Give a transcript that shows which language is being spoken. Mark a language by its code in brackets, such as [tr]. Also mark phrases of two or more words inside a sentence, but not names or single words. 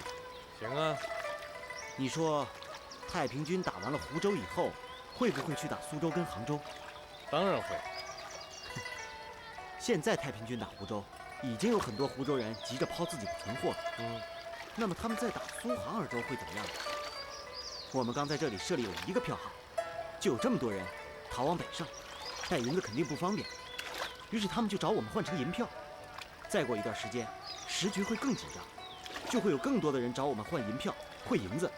[zh] 行啊。你说，太平军打完了湖州以后，会不会去打蘇州跟杭州？當然會。現在太平軍打湖州，已經有很多湖州人急着拋自己的存貨了。那麼他們在打蘇杭二州會怎麼樣？我們剛在這裡設立有一個票號，就有這麼多人逃往北上，帶銀子肯定不方便，於是他們就找我們換成銀票。再過一段時間，時局會更緊張，就會有更多的人找我們換銀票、匯銀子。